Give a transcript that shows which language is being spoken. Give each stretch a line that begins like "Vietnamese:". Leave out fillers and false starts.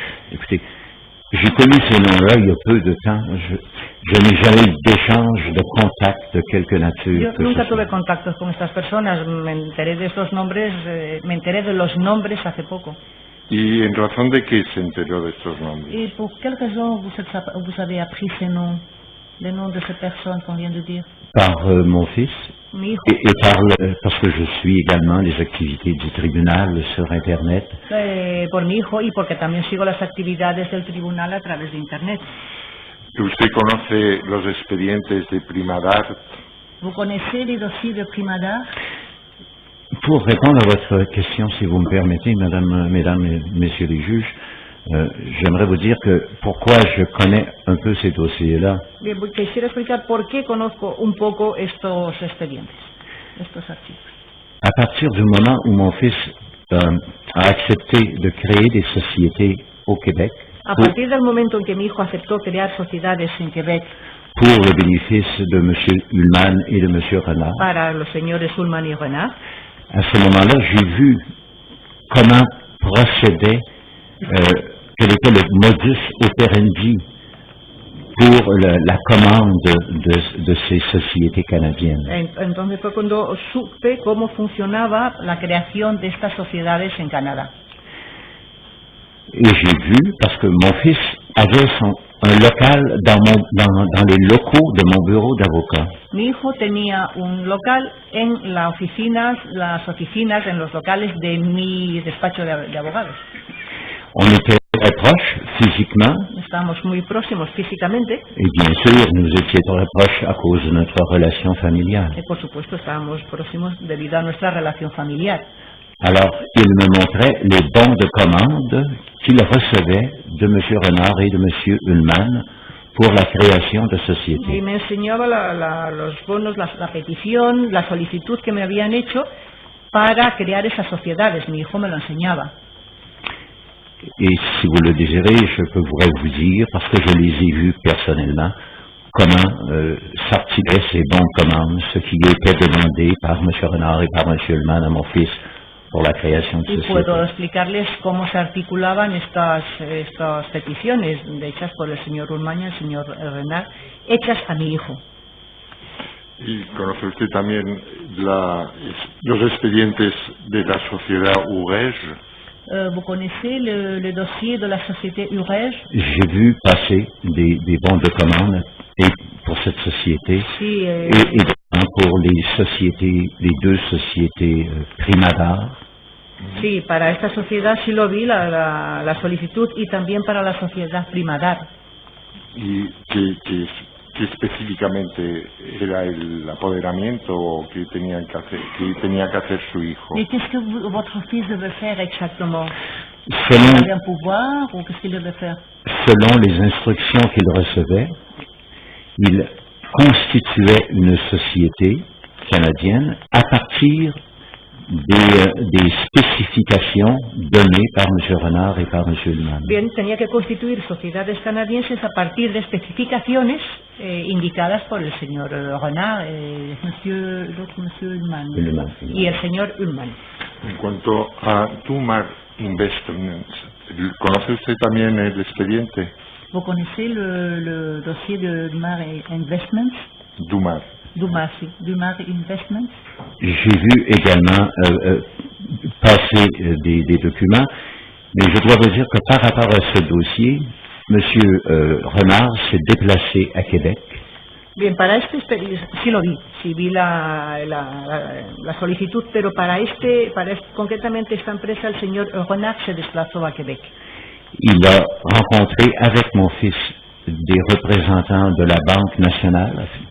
French: Écoutez, j'ai connu ces noms-là il y a peu de temps. Je n'ai jamais eu d'échange, de contact de quelque nature.
Spanish: Yo nunca tuve contactos con estas personas. Me enteré de estos nombres, me enteré de los nombres hace poco. ¿Y en razón de qué se enteró de estos nombres? ¿Y por
French: quelle raison vous avez appris ces noms, les noms de ces personnes qu'on vient de dire? Par mon fils.
Spanish: Mi hijo.
French: Et parce que je suis également les activités du tribunal sur Internet.
Spanish: Por mi hijo y porque también sigo las actividades del tribunal a través de Internet. ¿Usted conoce los expedientes de Primadart?
French: Vous connaissez les dossiers de Primadart? Pour répondre à votre question, si vous me permettez, mesdames et messieurs les juges, j'aimerais vous dire que pourquoi je connais un peu ces dossiers-là.
Spanish: Bien, quisiera explicar por qué conozco un poco estos expedientes, estos archivos.
French: À partir du moment où mon fils a accepté de créer des sociétés au Québec,
Spanish: a partir del momento en que mi hijo aceptó crear sociedades en Quebec,
French: pour le bénéfice de M. Ullmann et de M. Renard,
Spanish: para los señores Ullmann y Renard,
French: à ce moment-là, j'ai vu comment procédait, quel était le modus operandi pour la commande de ces sociétés canadiennes.
Spanish: Entonces fue cuando supe cómo funcionaba la creación de estas sociedades en Canadá.
French: Et j'ai vu, parce que mon fils avait un local dans les locaux de mon bureau d'avocat.
Spanish: Mi hijo tenía un local en las oficinas, en los locales de mi despacho de abogados.
French: On était très proches physiquement.
Spanish: Estábamos muy próximos físicamente.
French: Et bien sûr, nous étions très proches à cause de notre relation familiale.
Spanish: Y por supuesto, estábamos próximos debido a nuestra relación familiar.
French: Alors, il me montrait les bons de commande qu'il recevait de M. Renard et de M. Ullmann pour la création de sociétés.
Spanish: Y me enseñaba los bonos, la petición, la solicitud que me habían hecho para crear esas sociedades. Mi hijo me lo enseñaba.
French: Et si vous le désirez, je pourrais vous dire, parce que je les ai vus personnellement, comment sortiraient ces bons de commande, ce qui était demandé par M. Renard et par M. Ullmann à mon fils
Spanish: por la creación de sociedades. Y puedo explicarles cómo se articulaban estas peticiones hechas por el señor Ullmann y el señor Renard, hechas a mi hijo. ¿Y conoce usted también los expedientes de la sociedad Urege?
French: Vous connaissez le dossier de la société Urege? J'ai vu passer des bons de commande pour cette société
Spanish: sí,
French: et pour les deux sociétés Primadart.
Spanish: Sí, para esta sociedad sí lo vi, la solicitud, y también para la sociedad Primadart. ¿Y qué específicamente era el apoderamiento que tenía que hacer su hijo?
French: ¿Y qu'est-ce que votre fils devait faire exactement? Selon, il avait un pouvoir ou qu'est-ce qu'il devait faire? Selon les instructions qu'il recevait, il constituait une société canadienne à partir des spécifications données par M. Renard y par M. Ullmann.
Spanish: Bien, tenía que constituir sociedades canadienses a partir de especificaciones indicadas por el señor Renard, Monsieur Ullmann, y el señor Ullmann. En cuanto a Dumar Investments, ¿conoce usted también el expediente?
French: ¿Vous connaissez le dossier de Dumar Investments? Dumar.
Spanish: Dumar, sí. Dumar Investments.
French: J'ai vu également passer des documents, mais je dois vous dire que par rapport à ce dossier, M. Renard s'est déplacé à Québec.
Spanish: Bien, para sí lo vi, sí vi la solicitud, pero para concretamente esta empresa, el señor Renard se desplazó a Québec.
French: Il a rencontré avec mon fils des représentants de la Banque nationale.